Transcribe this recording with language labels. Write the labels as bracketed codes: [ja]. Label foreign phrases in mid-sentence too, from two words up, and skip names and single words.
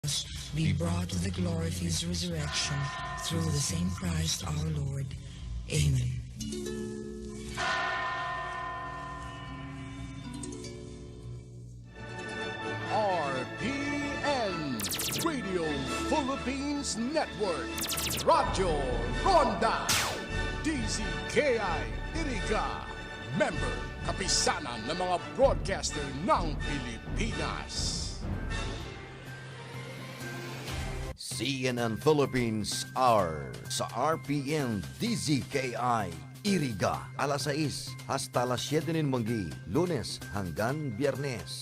[en] be brought to the glory of his resurrection through the same Christ our Lord. Amen. [tl] RPN Radio Philippines Network, Radyo Ronda, DZKI-IRIGA, member kapisanan ng mga broadcaster ng Pilipinas. CNN Philippines Hour sa RPN-DZKI-IRIGA alas 6 hasta alas 7 ng manggi, Lunes hanggang Biyernes.